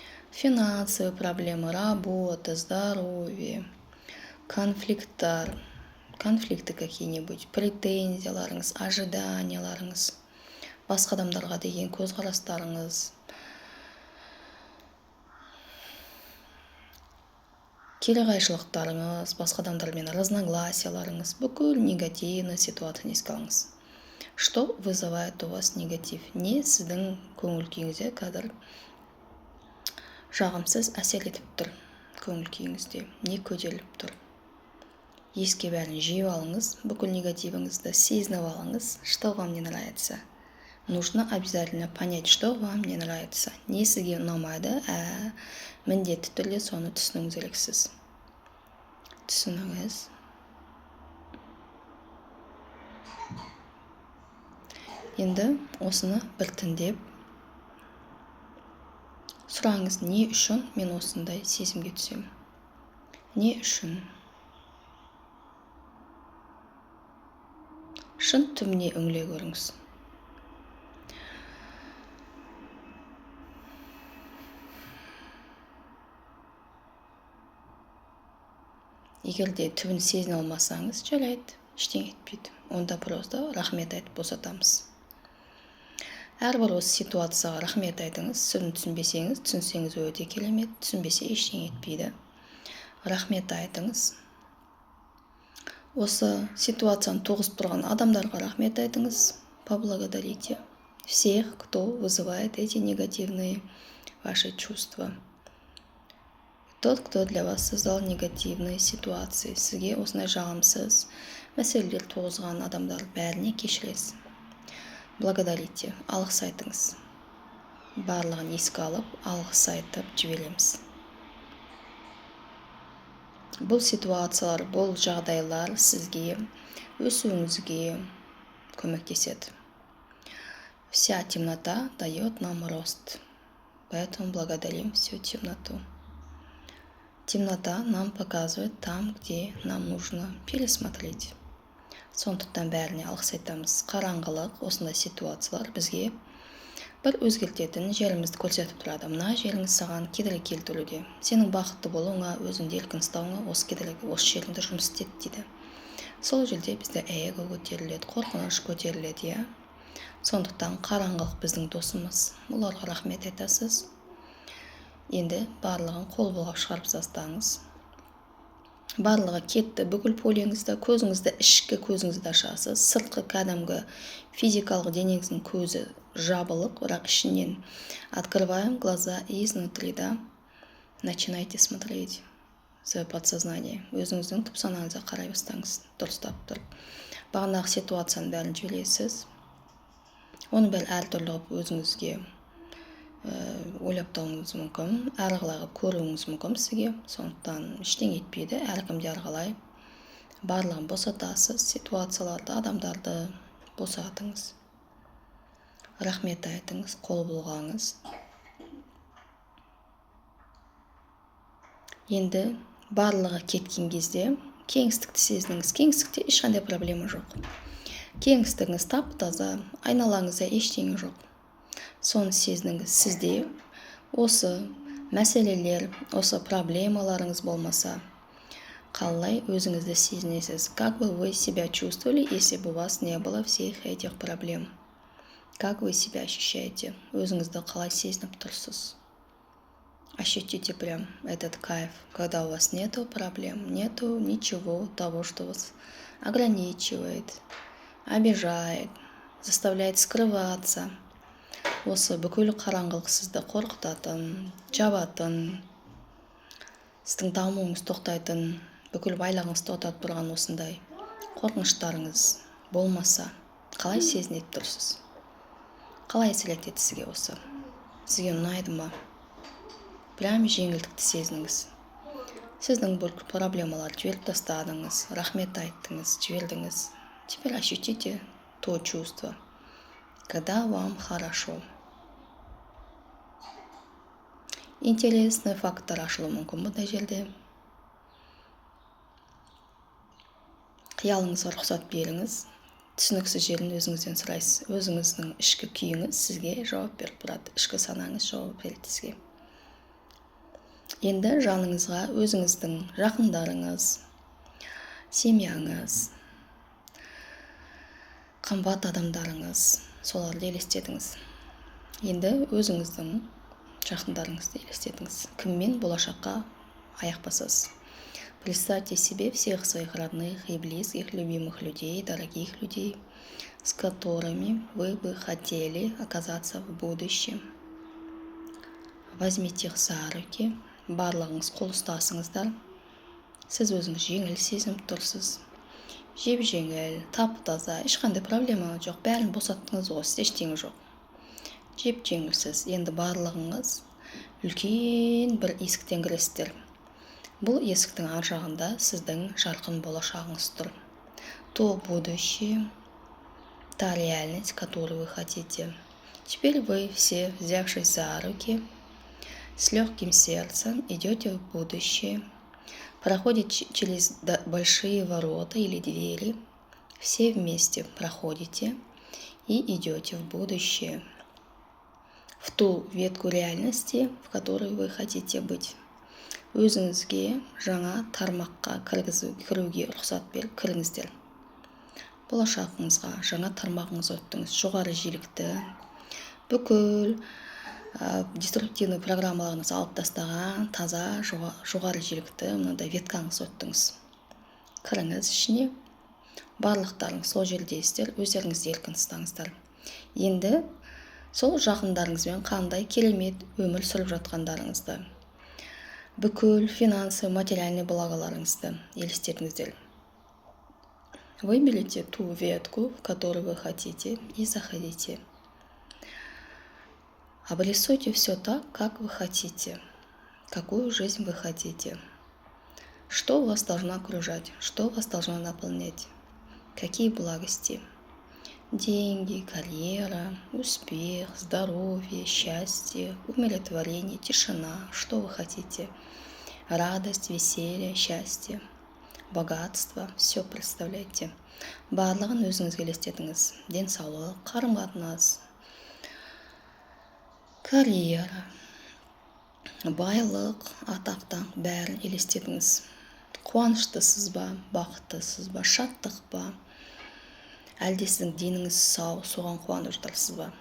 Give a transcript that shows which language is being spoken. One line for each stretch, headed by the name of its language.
Russian: Финансовые проблемы, работа, здоровье, конфликты какие-нибудь,
Kazakh: претензияларыңыз, ожиданияларыңыз, басқа адамдарға деген көзқарастарыңыз, кереғайшылықтарыңыз, басқа адамдармен разногласияларыңыз, бүкіл негативный ситуацияны еске алыңыз.
Russian: Что вызывает у вас негатив?
Kazakh: Не сіздің көңіл күйіңізде қазір жағымсыз әсер етіп тұр, көңіл күйіңізде не көтеріліп тұр. Еске бәрін жиып алыңыз, бүкіл негативіңізді сезініп алыңыз.
Russian: Что вам не нравится? Нужно обязательно понять, что вам не нравится.
Kazakh: Не сізге ұнамайды, міндетті түрде соны түсінуіңіз керексіз. Түсініңіз. Енді осыны біртіндеп сұраңыз, не үшін мен осындай сезімге түсем? Не үшін? Шын түбіне үңіле көріңіз. Егер де түбін сезіне алмасаңыз, жарайды, ештеңе етпейді. Онда просто рахмет айтып босатамыз. Әрбір осы ситуацияға рахмет айтыңыз. Сіздің түсінбесеңіз, түсінсеңіз өте керемет, түсінбесе ештеңе етпейді. Рахмет айтыңыз. Осы ситуацияны туғызып тұрған адамдарға рахмет айтыңыз.
Russian: Поблагодарите всех, кто вызывает эти негативные ваши чувства. Тот, кто для вас создал негативные ситуации,
Kazakh: сізге осындай жағымсыз мәселелер туғызған адамдар бәріне кешіресіз.
Russian: Благодарите,
Kazakh: алғыс айтыңыз. Барлығын еске алып, алғыс айтып жібереміз. Бұл ситуациялар, бұл жағдайлар сізге өсуіңізге көмектеседі.
Russian: Вся темнота дает нам рост. Поэтому благодарим всю темноту. Темнота нам показывает там, где нам нужно пересмотреть.
Kazakh: Сондықтан бәріне алғыс айтамыз. Қараңғылық, осындай ситуациялар бізге бір өзгертетін жерімізді көрсетіп тұрады. Мына жеріңіз саған кедергі келтіруде. Сенің бақытты болуыңа, өзіңді еркін ұстауыңа осы кедергі, осы жеріңде жұмыс істеді дейді. Сол жерде бізде эго көтеріледі, қорқыныш көтеріледі, иә. Сондықтан қараңғылық біздің досымыз. Оларға рахмет айтасыз. Енді барлығын қол бұлғап шығарып тастаңыз. Барлығы кетті. Бүкіл полеңізді, көзіңізді, ішкі көзіңізді ашасыз. Сыртқы кәдімгі физикалық денеңіздің көзі жабылық, бірақ ішінен
Russian: открываем глаза изнутри, да. Начинайте смотреть свое подсознание.
Kazakh: Өзіңіздің түп санаңызға қарай бастаңыз. Дұрыстап тұрып. Бағанағы ситуацияның бәрін жібересіз. Оны бәрі әртүрлі қылып өзіңізге ойлап тауыңыз мүмкін, әрғалай қылып көруіңіз мүмкін сізге. Сондықтан ештеңе етпейді, әркімде әрғалай. Барлығын босатасыз, ситуацияларды, адамдарды босатыңыз. Рахмет айтыңыз, қол бұлғаңыз. Енді барлығы кеткен кезде кеңістікті сезініңіз. Кеңістікте ешқандай проблема жоқ. Кеңістігіңіз тап-таза, айналаңызда ештеңе жоқ. Соны сезініңіз. Сізде осы мәселелер, осы проблемаларыңыз болмаса, қалай өзіңізді сезінесіз?
Russian: Как бы вы себя чувствовали, если бы у вас не было всех этих проблем? Как вы себя ощущаете?
Kazakh: Өзіңізді қалай сезініп тұрсыз?
Russian: Ощутите прям этот кайф, когда у вас нету проблем, нету ничего того, что вас ограничивает, обижает, заставляет скрываться.
Kazakh: Осы бүкіл қараңғылық сізді қорқытатын, жабатын, сіздің дамуыңыз тоқтайтын, бүкіл байлығыңыз тоқтатып тұрған осындай қорқыныштарыңыз болмаса, қалай сезініп тұрсыз? Қалай әсер етеді сізге осы? Сізге ұнайды ма? Прям жеңілдікті сезініңіз. Сіздің бұл проблемаларды жіберіп тастадыңыз, рахмет айттыңыз, жібердіңіз.
Russian: Теперь ощутите то чувство, когда вам хорошо. Интересный фактор
Kazakh: ашылуы мүмкін бұндай жерде. Қиялыңызға рұқсат беріңіз. Түсініксіз жерін өзіңізден сұрайсыз. Өзіңіздің ішкі күйіңіз сізге жауап беріп тұрады. Ішкі санаңыз жауап береді сізге. Енді жаныңызға өзіңіздің жақындарыңыз, семьяңыз, қымбат адамдарыңыз, соларды елестетіңіз. Енді өзіңіздің жақындарыңызды елестетіңіз. Кіммен болашаққа аяқ басасыз?
Russian: Представьте себе всех своих родных и близких, любимых людей, дорогих людей, с которыми вы бы хотели оказаться в будущем. Возьмите их за руки.
Kazakh: Барлығыңыз қол ұстасыңыздар. Сіз өзіңіз жеңіл сезініп тұрсыз. Жеп-жеңіл, тап-таза, ешқандай проблема жоқ. Бәрін босаттыңыз ғой, ештеңе жоқ. Жеп-жеңілсіз. Енді барлығыңыз үлкен бір есіктен кіресіздер. Бұл есіктің ар жағында сіздің жарқын болашағыңыз тұр.
Russian: То будущее, та реальность, которую вы хотите. Теперь вы все, взявшись за руки, с легким сердцем идете в будущее, проходите через большие ворота или двери, все вместе проходите и идете в будущее, в ту ветку реальности, в которой вы хотите быть.
Kazakh: Өзіңізге жаңа тармаққа кіруге рұқсат беріп кіріңіздер. Болашағыңызға жаңа тармағыңыз өттіңіз. Жоғары жиілікті, бүкіл деструктивный программаларыңыз алып тастаған, таза, жоғары жиілікті мынандай веткаңыз өттіңіз. кіріңіз ішіне. Барлықтарыңыз сол жердесіздер, өздеріңізді еркін ұстаңыздар. Енді сол жақындарыңызбен қандай керемет өмір сүріп жатқандарыңызды, бүкіл финансы, материальный благоларыңызды елестетіңіздер.
Russian: Вы берете ту ветку, в которую вы хотите, и заходите. Обрисуйте все так, как вы хотите, какую жизнь вы хотите, что вас должно окружать, что вас должно наполнять, какие благости, деньги, карьера, успех, здоровье, счастье, умиротворение, тишина, что вы хотите, радость, веселье, счастье, богатство, все представляйте.
Kazakh: Барлығын өзіңізге елестетіңіз. Денсаулық, қарым-қатынас, карьера, байлық, атақ-даңқ бәрін елестетіңіз. Қуаныштысыз ба, бақыттысыз ба, шаттық па, әлде сіздің деніңіз сау, соған қуанып жатырсыз ба?